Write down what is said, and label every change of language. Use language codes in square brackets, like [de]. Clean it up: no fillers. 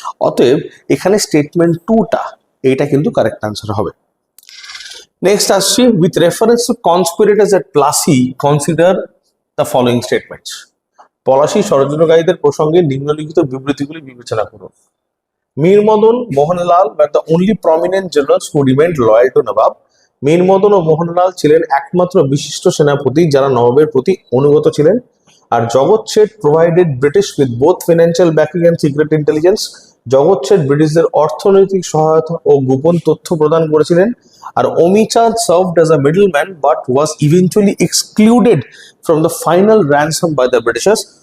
[bn] অতএব এখানে স্টেটমেন্ট 2টা, এইটা কিন্তু কারেক্ট আনসার হবে। [en] Next আসছি, with reference to conspirators at Plassey consider the following statements. [bn] Palashi ষড়যন্ত্রকারীদের প্রসঙ্গে নিম্নলিখিত বিবৃতিগুলি বিবেচনা করুন। [en] Mir Madan Mohanlal were the only prominent generals who remained loyal to Nawab. [bn] মীর মদন ও মোহনলাল ছিলেন একমাত্র বিশিষ্ট সেনাপতি যারা নবাবের প্রতি অনুগত ছিলেন। [en] আর Jagat Seth provided British with both financial backing and secret intelligence. [bn] জগৎ শেঠ ব্রিটিশদের অর্থনৈতিক সহায়তা ও গোপন তথ্য প্রদান করেছিলেন। [en] আর Amichand served as a middleman but was eventually excluded from the final ransom by the Britishers.